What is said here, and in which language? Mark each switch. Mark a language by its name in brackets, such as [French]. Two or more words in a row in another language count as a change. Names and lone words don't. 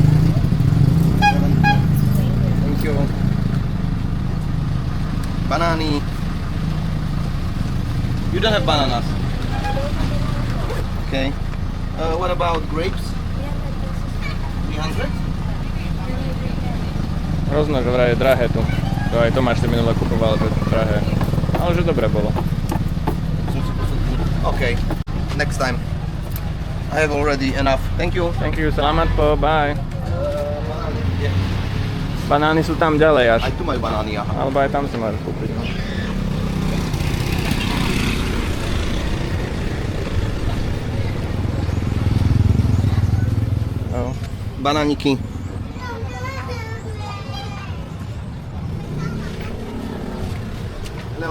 [Slovak] Banány. [English] don't have bananas. Okay. What about grapes? 300? [Slovak] Hrozno, že vraj je drahé tu. To aj Tomáš si minule kupoval, že je to drahé. Ale že dobre bolo. [English] Okay. Next time. I have already enough. Thank you. Thank you, [Filipino] salamat po, [English] bye. [Slovak] Banány. Banány sú tam ďalej až. Aj tu majú banány, aha. Alebo aj tam si môžeš kúpiť. No. No. Banániky. [English] Hello.